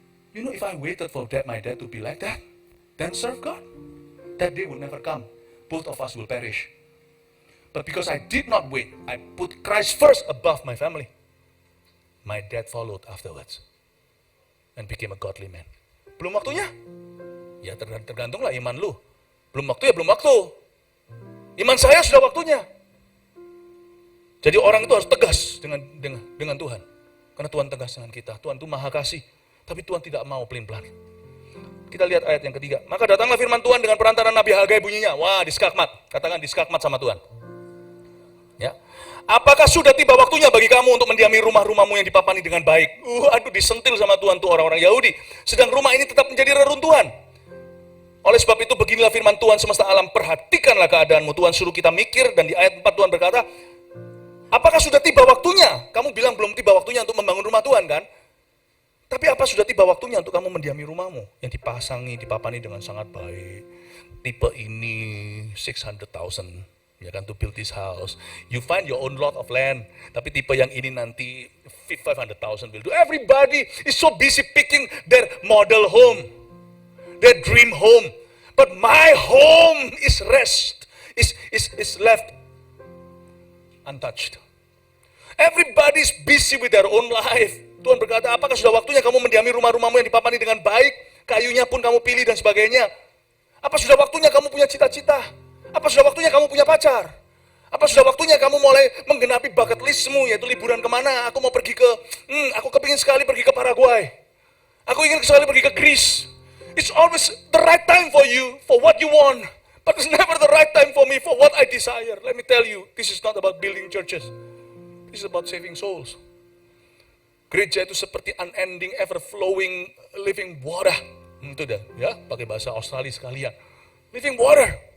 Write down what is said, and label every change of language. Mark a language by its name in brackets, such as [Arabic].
[English] You know, if I waited for my dad to be like that, then serve God, that day will never come. Both of us will perish. But because I did not wait, I put Christ first above my family. My dad followed afterwards and became a godly man. [Indonesian] Belum waktunya? Ya tergantunglah iman lu. Belum waktu ya belum waktu. Iman saya sudah waktunya. Jadi orang itu harus tegas dengan Tuhan. Karena Tuhan tegas dengan kita. Tuhan itu maha kasih. Tapi Tuhan tidak mau pelin-pelan. Kita lihat ayat yang ketiga. Maka datanglah firman Tuhan dengan perantaran Nabi Hagai bunyinya. Wah, diskakmat. Katakan diskakmat sama Tuhan. Ya. Apakah sudah tiba waktunya bagi kamu untuk mendiami rumah-rumahmu yang dipapani dengan baik? Aduh, disentil sama Tuhan tuh orang-orang Yahudi. Sedang rumah ini tetap menjadi reruntuhan. Oleh sebab itu beginilah firman Tuhan semesta alam, perhatikanlah keadaanmu. Tuhan suruh kita mikir, dan di ayat 4 Tuhan berkata, Apakah sudah tiba waktunya? Kamu bilang belum tiba waktunya untuk membangun rumah Tuhan kan? Tapi apa sudah tiba waktunya untuk kamu mendiami rumahmu yang dipasangi, dipapani dengan sangat baik. Tipe ini 600,000, ya kan, [English] to build this house. You find your own lot of land. [Indonesian] Tapi tipe yang ini nanti [English] 500,000 will do. Everybody is so busy picking their model home, their dream home. But my home is rest, is left untouched. Everybody's busy with their own life. [Indonesian] Tuhan berkata, apakah sudah waktunya kamu mendiami rumah-rumahmu yang dipapani dengan baik? Kayunya pun kamu pilih dan sebagainya. Apa sudah waktunya kamu punya cita-cita? Apa sudah waktunya kamu punya pacar? Apa sudah waktunya kamu mulai menggenapi bucket listmu, yaitu liburan kemana? Aku mau pergi ke, aku kepingin sekali pergi ke Paraguay. Aku ingin sekali pergi ke Greece. [English] It's always the right time for you, for what you want. But it's never the right time for me, for what I desire. Let me tell you, this is not about building churches. This is about saving souls. [Indonesian] Gereja itu seperti [English] unending, ever-flowing, living water. [Indonesian] Itu dah, ya, pakai bahasa Australia sekalian. [English] Living water.